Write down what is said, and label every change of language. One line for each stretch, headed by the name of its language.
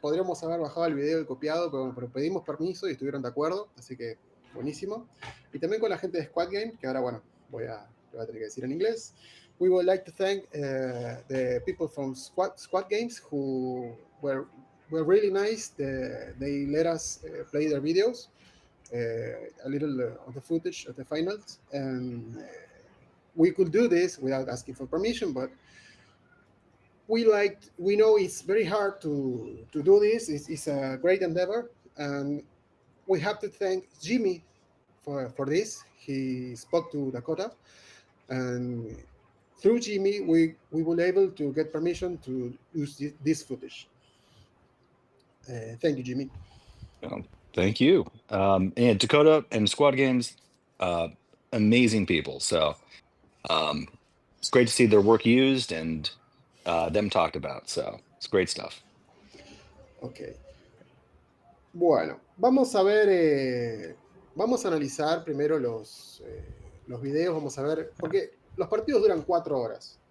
Spanish: Podríamos haber bajado el video y copiado, pero pedimos permiso y estuvieron de acuerdo, así que buenísimo. Y también con la gente de Squad Game, que ahora, bueno, lo voy a tener que decir en inglés.
English: We would like to thank the people from Squad Games who were really nice. They let us play their videos, a little of the footage of the finals, and we could do this without asking for permission, but we know it's very hard to do this. It's a great endeavor, and we have to thank Jimmy for this. He spoke to Dakota, and through Jimmy, we were able to get permission to use this footage. Thank you, Jimmy. Thank you. And Dakota and Squad Games, amazing people. So it's great to see their work used and them talked about. So it's great stuff. Ok.
Spanish: Bueno, vamos a ver, vamos a analizar primero los videos, vamos a ver, porque los partidos duran 4 horas.